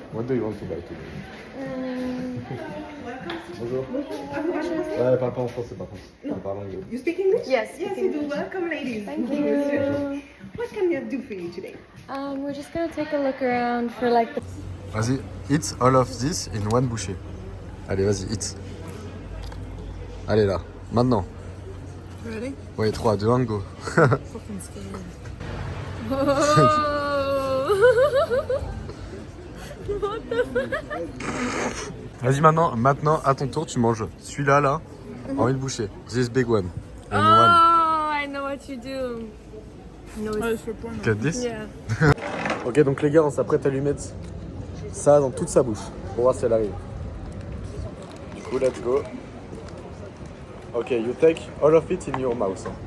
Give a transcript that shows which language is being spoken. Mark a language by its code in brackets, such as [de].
[en] What do you want to buy today? [fr] Bonjour. Ouais, elle parle pas en français par contre. Elle parle anglais. [en] You speak English? Yes. Yes, you do. Welcome, ladies. Thank you. What can I do for you today? We're just gonna take a look around for like the... [fr] Vas-y, [en] eat all of this in one [fr] bouchée. Allez, vas-y, [en] eat. [fr] Allez là, maintenant. [en] Ready? [fr] Ouais, 3, 2, 1, go. [en] Fucking scared. What the fuck? [fr] Vas-y maintenant à ton tour tu manges celui-là là en une bouchée. [en] This big one. Oh, In one. I know what you do. No, Get this? yeah. [fr] Ok donc les gars on s'apprête à lui mettre ça dans toute sa bouche pour voir si elle arrive. Du coup [en] let's go. Ok you take all of it in your mouth.